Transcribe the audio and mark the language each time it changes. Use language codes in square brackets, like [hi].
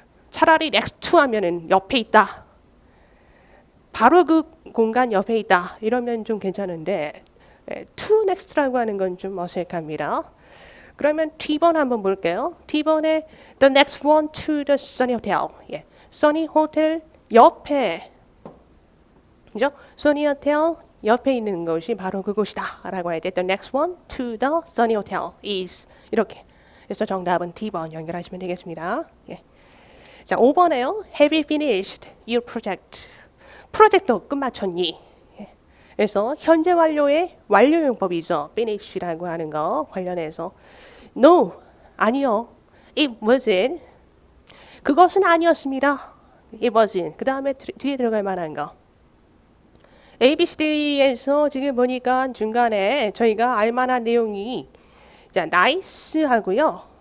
[ko] 차라리 next to 하면은 옆에 있다. 바로 그 공간 옆에 있다. 이러면 좀 괜찮은데 to next라고 하는 건 좀 어색합니다. 그러면 T번 한번 볼게요. [en] T번에 the next one to the Sunny Hotel. 예. [ko] Sunny Hotel 옆에, 그죠? Sunny Hotel 옆에 있는 것이 바로 그곳이다 라고 할 때 [en] the next one to the Sunny Hotel is [ko] 이렇게. 그래서 정답은 T번 연결하시면 되겠습니다. 예. 자, 5번에요. [en] Have you finished your project? [ko] 프로젝트 끝마쳤니? 예. 그래서 현재 완료의 완료용법이죠. finish라고 하는 거 관련해서 No, 아니요. [en] It wasn't. [ko] 그것은 아니었습니다. [en] It wasn't. [ko] 그 다음에 뒤에 들어갈 만한 거. ABCD에서 지금 보니까 중간에 저희가 알만한 내용이 자, nice 하고요.